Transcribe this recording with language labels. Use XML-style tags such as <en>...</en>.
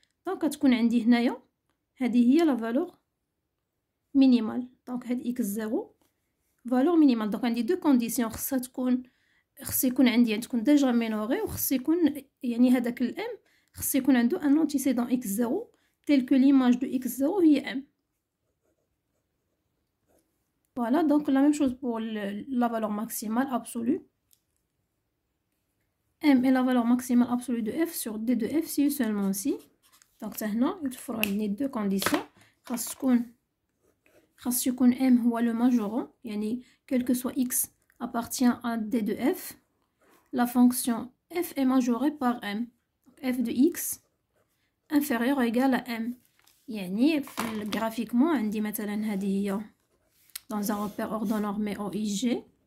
<ar>دونك كتكون عندي هنايا هذه هي</ar> <fr>لا فالور مينيمال.</fr> <ar>دونك هاد x0 فالور مينيمال. دونك عندي</ar> <fr>دو كونديسيون.</fr> <ar>خص يكون عندي تكون ديجا مينوري وخص يكون يعني هذاك الام خص يكون عنده ان انتيسيدون x0</ar> <fr>tel que l'image de x0</fr> <ar>هي m.</ar> <fr>voilà donc la même chose pour la valeur maximale absolue. m est la valeur maximale absolue de f sur d de f si seulement si.</fr> <ar>donc هنا يتوفروا عندي</ar> <fr>دو كونديسيون.</fr> <ar>خاص يكون</ar> <fr>m هو le majorant, يعني quel que soit x appartient à d de f. la fonction f est majorée par m. f de x inférieur ou égal à m. يعني graphiquement</fr> <ar>عندي مثلا هذه هي</ar> <fr>dans un repère orthonormé OIG.</fr>